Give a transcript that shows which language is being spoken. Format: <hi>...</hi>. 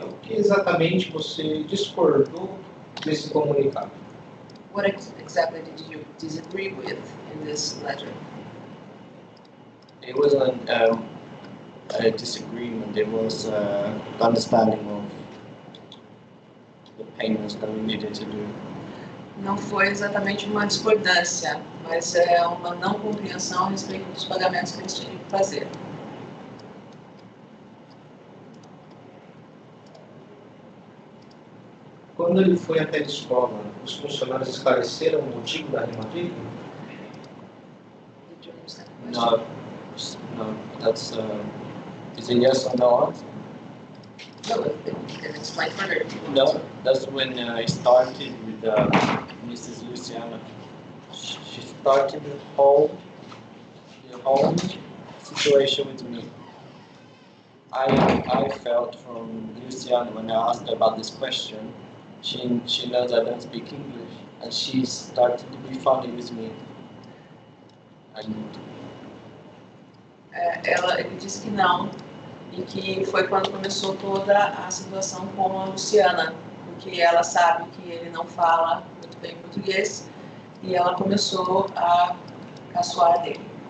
<pt>O que exatamente você discordou desse comunicado?</pt> <en>What exactly did you disagree with in this letter? it wasn't a disagreement, it was understanding of the payments that we needed to do.</en> <pt>Não foi exatamente uma discordância, mas é uma não compreensão a respeito dos pagamentos que eles tinham que fazer. Quando ele foi até a escola, os funcionários esclareceram o motivo da rematrícula?</pt> <en>Did you understand the question? No, that's is a yes or no answer. No, you can explain further if you want No, to. that's when I started with Mrs. Luciana. She started the whole situation with me. I felt from Luciana when I asked her about this question, she knows I don't speak English, and she started to be funny with me. And</en> <pt>Ele disse que não, e que foi quando começou toda a situação com a Luciana, porque ela sabe que ele não fala muito bem português, e ela começou a caçoar dele.</pt>